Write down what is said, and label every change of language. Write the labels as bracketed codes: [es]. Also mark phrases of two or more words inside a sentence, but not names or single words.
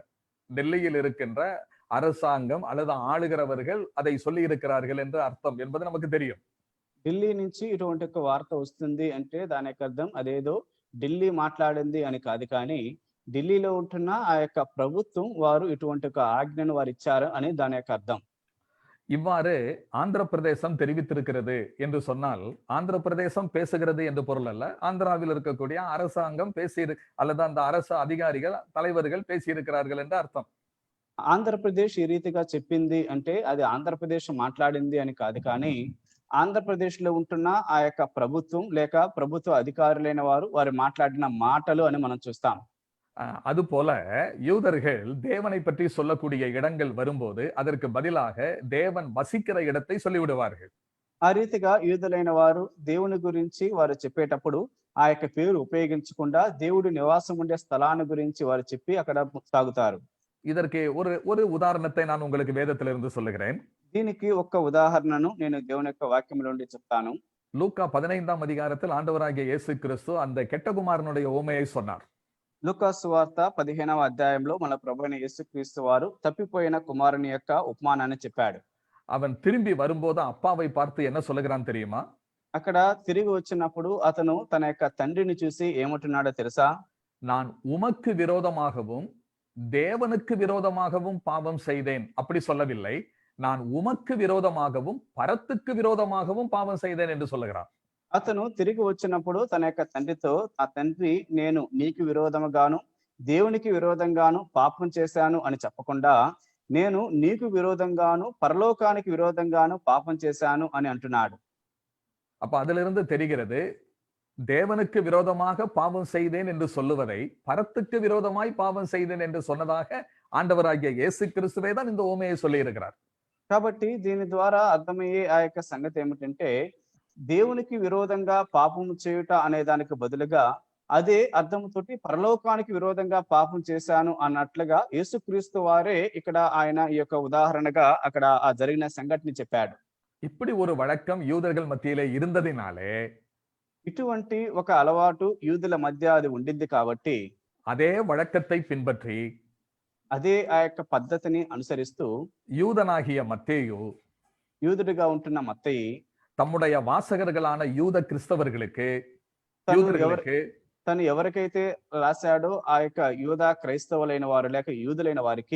[ta] டெல்லியில் இருக்கின்ற அரசாங்கம் அல்லது ஆளுகிறவர்கள் அதை சொல்லி இருக்கிறார்கள் என்று அர்த்தம் என்பது நமக்கு தெரியும். [te] ఢిల్లీ నుంచి ఇటువంటి ఒక వార్త వస్తుంది అంటే దాని యొక్క అర్థం అదేదో ఢిల్లీ మాట్లాడింది అని కాదు, కానీ ఢిల్లీలో ఉంటున్న ఆ యొక్క ప్రభుత్వం వారు ఇటువంటి ఒక ఆజ్ఞను వారు ఇచ్చారు అని దాని యొక్క అర్థం. [ta] இவ்வாறு ஆந்திர பிரதேசம் தெரிவித்திருக்கிறது என்று சொன்னால், ஆந்திர பிரதேசம் பேசுகிறது என்று பொருள் அல்ல. ஆந்திராவில் இருக்கக்கூடிய அரசாங்கம் அல்லது அந்த அரசு அதிகாரிகள் தலைவர்கள் பேசியிருக்கிறார்கள் என்று அர்த்தம். [te] ఆంధ్రప్రదేశ్ ఈ రీతిగా చెప్పింది అంటే అది ఆంధ్రప్రదేశ్ మాట్లాడింది అని కాదు, కానీ ఆంధ్రప్రదేశ్ లో ఉంటున్న ఆ యొక్క ప్రభుత్వం లేక ప్రభుత్వ అధికారులైన వారు మాట్లాడిన మాటలు అని మనం చూస్తాం. [ta] அதுபோல யூதர்கள் தேவனை பற்றி சொல்லக்கூடிய இடங்கள் வரும்போது அதற்கு பதிலாக தேவன் வசிக்கிற இடத்தை சொல்லிவிடுவார்கள். [te] ఆ రీతిగా యూదులైన వారు దేవుని గురించి వారు చెప్పేటప్పుడు ఆ యొక్క పేరు ఉపయోగించకుండా దేవుడు నివాసం ఉండే స్థలాన్ని గురించి వారు చెప్పి అక్కడ సాగుతారు. [ta] இதற்கு ஒரு உதாரணத்தை நான் உங்களுக்கு வேதத்திலிருந்து சொல்லுகிறேன். [te] దీనికి ఒక్క ఉదాహరణను నేను దేవుని యొక్క వాక్యం నుండి చెప్తాను. [ta] லூக்கா 15ஆம் அதிகாரத்தில் ஆண்டவராகிய இயேசு கிறிஸ்து அந்த கெட்ட குமாரனுடைய உவமையை சொன்னார். [te] లూకా సువార్త 15వ అధ్యాయంలో మన ప్రభువైన యేసుక్రీస్తు వారు తప్పిపోయిన కుమారుని యొక్క ఉపమానాన్ని చెప్పాడు. [ta] அவன் திரும்பி வரும்போது அப்பாவை பார்த்து என்ன சொல்லுகிறான் தெரியுமா? [te] అక్కడ తిరిగి వచ్చినప్పుడు అతను తన యొక్క తండ్రిని చూసి ఏమంటున్నాడో తెలుసా? [ta] நான் உமக்கு விரோதமாகவும் தேவனுக்கு விரோதமாகவும் பாவம் செய்தேன் அப்படி சொல்லவில்லை. நான் உமக்கு விரோதமாகவும் பரத்துக்கு விரோதமாகவும் பாவம் செய்தேன் என்று சொல்லுகிறான். [te] అతను తిరిగి వచ్చినప్పుడు తన యొక్క తండ్రితో, ఆ తండ్రి నేను నీకు విరోధముగాను దేవునికి విరోధంగాను పాపం చేశాను అని చెప్పకుండా, నేను నీకు విరోధంగాను పరలోకానికి విరోధంగాను పాపం చేశాను అని అంటున్నాడు. [ta] அப்ப அதிலிருந்து தெரிகிறது, தேவனுக்கு விரோதமாக பாவம் செய்தேன் என்று சொல்லுவதை பரத்துக்கு விரோதமாய் பாவம் செய்தேன் என்று சொன்னதாக ஆண்டவராகிய இயேசு கிறிஸ்துவே தான் இந்த உவமையை சொல்லி இருக்கிறார். [te] కాబట్టి దీని ద్వారా అర్థమయ్యే ఆ యొక్క సంగతి ఏమిటంటే, దేవునికి విరోధంగా పాపం చేయుట అనే దానికి బదులుగా అదే అర్థంతోటి పరలోకానికి విరోధంగా పాపం చేశాను అన్నట్లుగా యేసుక్రీస్తు వారే ఇక్కడ ఆయన ఈ యొక్క ఉదాహరణగా అక్కడ ఆ జరిగిన సంఘటన చెప్పాడు. [ta] இப்படி ஒரு வழக்கம் யூதர்கள் மத்தியிலே இருந்ததினாலே [te] ఇటువంటి ఒక అలవాటు యూదుల మధ్య అది ఉండింది కాబట్టి [ta] அதே வழக்கத்தை பின்பற்றி [te] అదే ఆ యొక్క పద్ధతిని అనుసరిస్తూ [ta] யூதனாகிய மத்தேயு [te] యూదుడిగా ఉంటున్న మత్తయి [ta] தம்முடைய வாசகர்களான யூத கிறிஸ்தவர்களுக்கு [te] తను [ta] யூதர்களுக்கு [te] తను ఎవరికైతే రాశాడో ఆ యొక్క యూద క్రైస్తవులైన వారు లేక యూదులైన వారికి